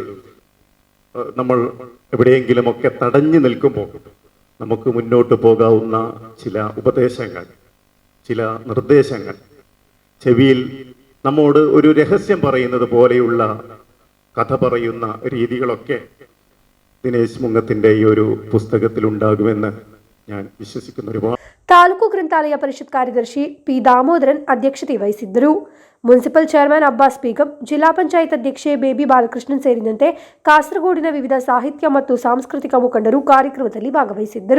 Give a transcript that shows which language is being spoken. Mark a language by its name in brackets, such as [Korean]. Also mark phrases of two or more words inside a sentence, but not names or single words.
[Malayalam] നമ്മൾ എവിടെയെങ്കിലുമൊക്കെ തടഞ്ഞു നിൽക്കുമ്പോൾ നമുക്ക് മുന്നോട്ട് പോകാവുന്ന ചില ഉപദേശങ്ങൾ, ചില നിർദ്ദേശങ്ങൾ, ചെവിയിൽ നമ്മോട് ഒരു രഹസ്യം പറയുന്നത് പോലെയുള്ള കഥ പറയുന്ന രീതികളൊക്കെ ദിനേശ് മുങ്ങത്തിന്റെ ഈ ഒരു പുസ്തകത്തിൽ ഉണ്ടാകുമെന്ന് ഞാൻ വിശ്വസിക്കുന്നു. ഒരുപാട് [Kannada] ತಾಲೂಕು ಗ್ರಂಥಾಲಯ ಪರಿಷತ್ ಕಾರ್ಯದರ್ಶಿ ಪಿ ದಾಮೋದರನ್ ಅಧ್ಯಕ್ಷತೆ ವಹಿಸಿದ್ದರು. ಮುನ್ಸಿಪಲ್ ಚೇರ್ಮನ್ ಅಬ್ಬಾಸ್ ಬೇಗಂ, ಜಿಲ್ಲಾ ಪಂಚಾಯತ್ ಅಧ್ಯಕ್ಷೆ ಬೇಬಿ ಬಾಲಕೃಷ್ಣನ್ ಸೇರಿದಂತೆ ಕಾಸರಗೋಡಿನ ವಿವಿಧ ಸಾಹಿತ್ಯ ಮತ್ತು ಸಾಂಸ್ಕೃತಿಕ ಮುಖಂಡರು ಕಾರ್ಯಕ್ರಮದಲ್ಲಿ ಭಾಗವಹಿಸಿದ್ದರು.